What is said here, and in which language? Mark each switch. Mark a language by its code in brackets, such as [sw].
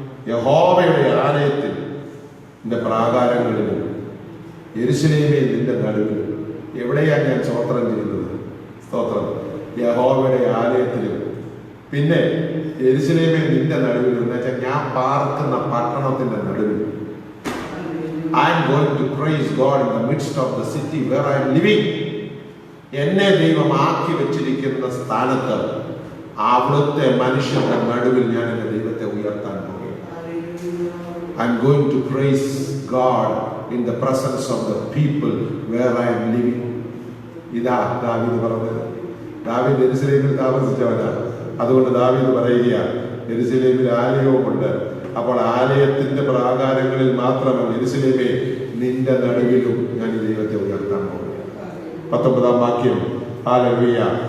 [ml] യഹോവയുടെ ആലയത്തിൽ നിന്റെ പ്രാകാരങ്ങളിലും യെരൂശലേമേ നിന്റെ നടുവിലും. എവിടെയാണ് ഞാൻ സ്തോത്രം ചെയ്യുന്നത്? സ്തോത്രം യഹോവയുടെ ആലയത്തിലും പിന്നെ യെരൂശലേമേ നിന്റെ നടുവിലും. എന്ന് വെച്ചാൽ ഞാൻ പാർക്കുന്ന പട്ടണത്തിന്റെ നടുവിൽ. [en] I am going to praise God in the midst of the city where I am living. [ml] എന്നെ ദൈവം ആക്കി വെച്ചിരിക്കുന്ന സ്ഥാനത്ത് അവിടുത്തെ മനുഷ്യന്റെ നടുവിൽ ഞാൻ എന്റെ ദൈവത്തെ ഉയർത്താൻ പോകുന്നു. [en] I am going to praise God in the presence of the people where I am living. [ml] ഇതാ ദാവീദ് പറഞ്ഞത്. ദാവീദ് യെരൂശലേമിൽ താമസിച്ചവനാണ്. അതുകൊണ്ട് ദാവീദ് പറയുകയാണ്, യെരൂശലേമിൽ ആലയവുമുണ്ട്. അപ്പോൾ ആലയത്തിന്റെ പ്രാകാരങ്ങളിൽ മാത്രമല്ല, യെരൂശലേമേ നിന്റെ നടുവിലും ഞാൻ ഈ ദൈവത്തെ ഉയർത്താൻ പോകുന്നു. 19-ാം വാക്യം. ഹല്ലേലൂയ.